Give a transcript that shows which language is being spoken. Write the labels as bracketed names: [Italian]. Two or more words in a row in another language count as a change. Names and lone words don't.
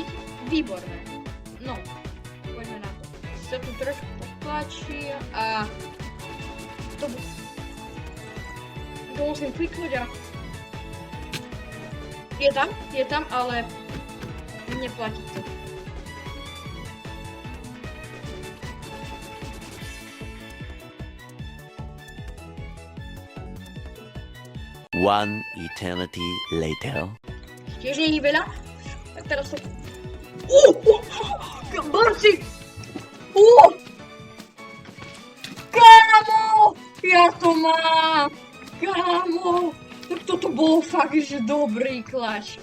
[Slovak] Výborné. No, poďme na to. Sa tu trošku tlačí a to musím kliknúť a je tam, ale neplatí to. [English] One eternity later. [Slovak] Tiež nie je veľa. Tak teraz to... Borci! Kámo! Ja to mám! Kámo! Tak toto bolo fakt, že dobrý klač.